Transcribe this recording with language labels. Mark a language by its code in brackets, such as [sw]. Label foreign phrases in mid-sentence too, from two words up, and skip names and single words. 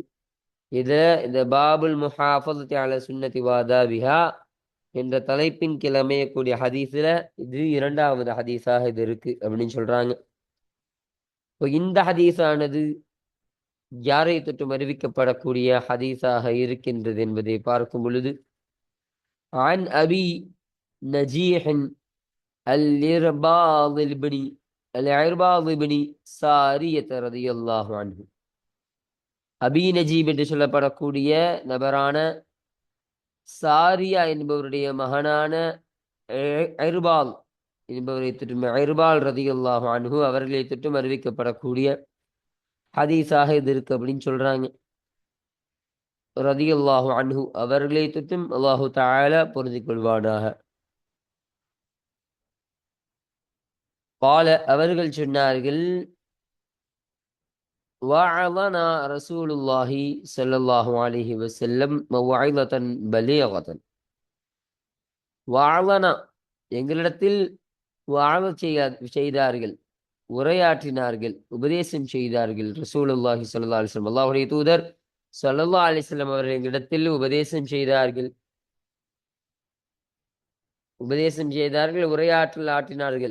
[ta] இதுல இந்த [ar] باب المحافظة على السنة وآدابها [ta] என்ற தலைப்பின் கீழ் அமையக்கூடிய ஹதீஸ்ல இது 2வது ஹதீஸாக இது இருக்கு அப்படின்னு சொல்றாங்க. இப்போ இந்த ஹதீஸானது யாரை தொற்றும் அறிவிக்கப்படக்கூடிய ஹதீஸாக இருக்கின்றது என்பதை பார்க்கும் பொழுது, [ar] عن أبي نجيح العرباض بن سارية رضي الله عنه, [ta] அபி நஜீப் என்று சொல்லப்படக்கூடிய நபரான சாரியா என்பவருடைய மகனான ஐர்பால் என்பவரை தொற்றும் ஐர்பால் [ar] رضي الله عنه [ta] அவர்களை தொற்றும் அறிவிக்கப்படக்கூடிய ஹதீஸாக இது இருக்கு அப்படின்னு சொல்றாங்க. [ar] رضي الله عنه [ta] அவர்களை தொற்றும் அல்லாஹு தஆலா பொருந்திக் கொள்வானாக. قال அவர்கள் சொன்னார்கள், [ar] وعظنا رسول الله صلى الله عليه وسلم موعظة بليغة. [ta] وعظنا எங்களிடத்தில் வாழச் செய்தார்கள், உரையாற்றினார்கள், உபதேசம் செய்தார்கள். [ar] رسول الله صلى الله عليه وسلم [ta] அல்லாஹ்வுடைய தூதர் [ar] صلى الله عليه وسلم [ta] அவர்கள் எங்களிடத்தில் உபதேசம் செய்தார்கள், உரையாற்றல் ஆற்றினார்கள்.